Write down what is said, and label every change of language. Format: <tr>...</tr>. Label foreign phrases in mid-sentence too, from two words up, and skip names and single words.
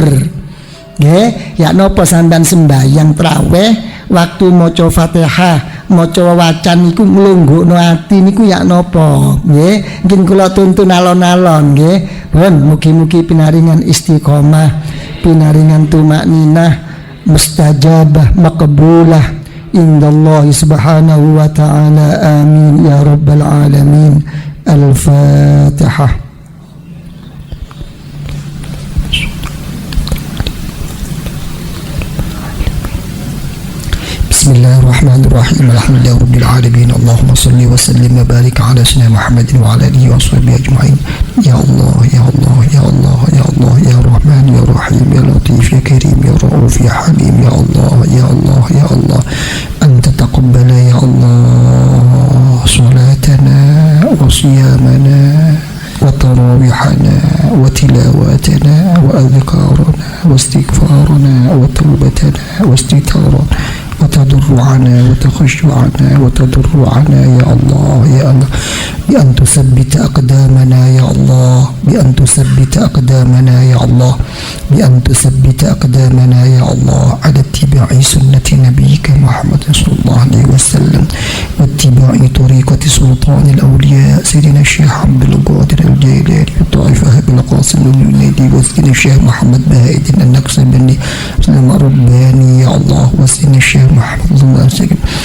<jv>Nggih, ya napa sampeyan sembahyang traweh waktu maca Fatihah, maca wacan niku nglunggukno ati niku ya napa? Nggih, mungkin kula tuntun alon-alon nggih. Pun mugi-mugi pinaringan istiqomah, pinaringan tumakninah,</jv> <ar>مستجابة مقبولة عند الله سبحانه وتعالى. آمين يا رب العالمين. الفاتحة. بسم الله الرحمن الرحيم. الحمد لله رب العالمين. اللهم صل وسلم وبارك على سيدنا محمد وعلى آله وصحبه أجمعين. يا الله، يا الله، يا الله، يا الله، يا رحمن، يا رحيم، يا لطيف، يا كريم، يا رؤوف، يا حليم، يا الله، يا الله، يا الله. أن تتقبل يا الله صلاتنا وصيامنا وتراويحنا وتلاوتنا وأذكارنا واستغفارنا وتوبتنا واستغفارنا وتضرعنا وتخشعنا وتضرعنا يا الله يا الله بأن تثبت أقدامنا يا الله بأن تثبت أقدامنا يا الله بأن تثبت أقدامنا يا الله على اتباع سنة نبيك محمد صلى الله عليه وسلم واتباع طريقة سلطان الأولياء سيدنا الشيخ عبد القادر الجيلاني وطائفة بالقاسم الجنيدي وسيدنا الشيخ محمد بهائد النقشبندي سلام رباني يا الله وسيدنا الشيخ محمد صلى الله عليه وسلم</ar>